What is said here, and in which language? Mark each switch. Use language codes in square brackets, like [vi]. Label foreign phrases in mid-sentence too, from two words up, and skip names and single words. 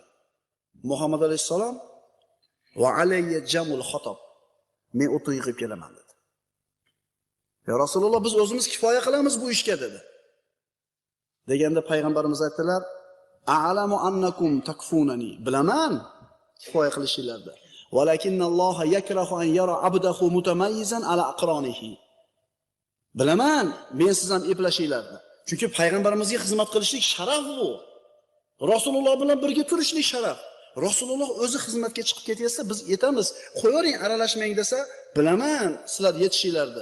[uz] Muhammad alayhisalom [ar] وعليّ جمع الحطب, [uz] men o'tni yig'ib kelaman dedi. Ya Rasululloh, biz o'zimiz kifoya qilamiz bu ishga dedi. Deganda payg'ambarimiz aytdilar: [ar] "أعلم أنكم تكفونني." [uz] Bilaman kifoya qilishingizda. [ar] ولكن الله يكره أن يرى عبده متميزا على أقرانه. [uz] Bilaman, men siz ham eplashingizda. Chunki payg'ambarimizga xizmat qilishlik sharaf bu. Rasululloh bilan birga turishlik sharaf. Rasululloh o'zi xizmatga chiqib ketsa, biz yetamiz. Qo'ying, aralashmang desa, bilaman sizlar yetishingizda.